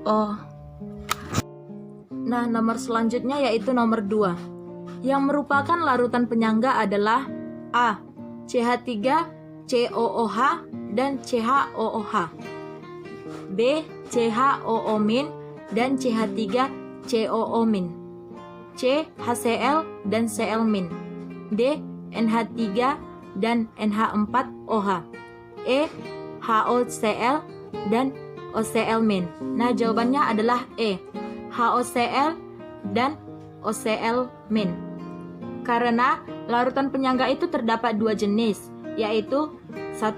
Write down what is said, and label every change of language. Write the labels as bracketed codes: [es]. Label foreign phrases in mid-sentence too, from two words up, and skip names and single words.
[id] Nah, nomor selanjutnya yaitu nomor 2. Yang merupakan larutan penyangga adalah A. CH3COOH dan CHOOH. B. CHOO- dan CH3COO-. C. HCl dan Cl-. D. NH3 dan NH4OH. E. HOCl dan OCl-. Nah, jawabannya adalah E. HOCl dan OCl-. Karena larutan penyangga itu terdapat dua jenis, yaitu 1.